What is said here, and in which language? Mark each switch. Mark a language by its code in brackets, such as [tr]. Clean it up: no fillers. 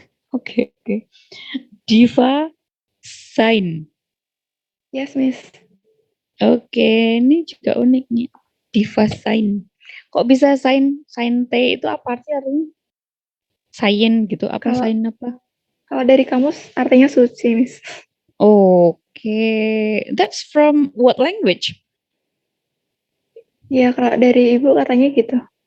[id] Oke. Diva Sign. [en] Yes, Miss. [id] Oke, ini juga unik nih. Diva Sign. Kok bisa sign T itu apa sih artinya? Sign gitu, apa Kalau- sign apa? Kalau dari kamus artinya suci, Miss. [en] Oke, that's from what language? [id] Iya, kalau dari Ibu katanya gitu.